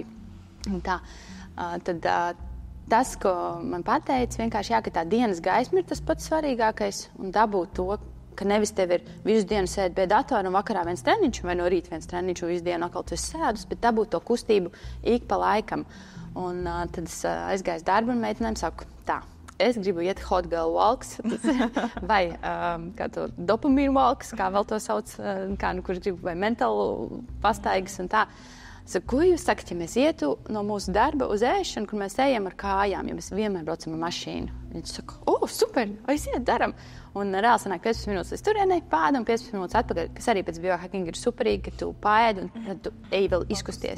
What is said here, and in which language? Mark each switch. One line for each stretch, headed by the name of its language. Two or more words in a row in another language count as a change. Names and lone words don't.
Latvian: Un tā, tad tas, ko man pateica, vienkārši ka tā dienas gaisma ir tas pats svarīgākais un dabūt to, ka nevis tev ir visu dienu sēd pie datora un vakarā viens treniņš, vai no rīta viens treniņš un visu dienu atkal tu esi sēdus, bet dabūt to kustību ik pa laikam. Un tad es aizgāju darbu un meitenēm saku, tā, es gribu iet
English: hot girl walks,
Latvian: vai kā to dopamīnu walks, kā vēl to sauc, kurš gribu, vai mentālu pastaigas un tā. Saku, ko jūs sakat, ja mēs ietu no mūsu darba uz ēšanu, kur mēs ejam ar kājām, ja mēs vienmēr braucam ar mašīnu? Viņi saka, super, aiziet, daram. Un reāli sanāk 15 minūtes līdz turienei, pāda un 15 minūtes atpakaļ, kas arī pēc biohacking ir superīgi, ka tu pāēd un tad tu ej vēl izkusties.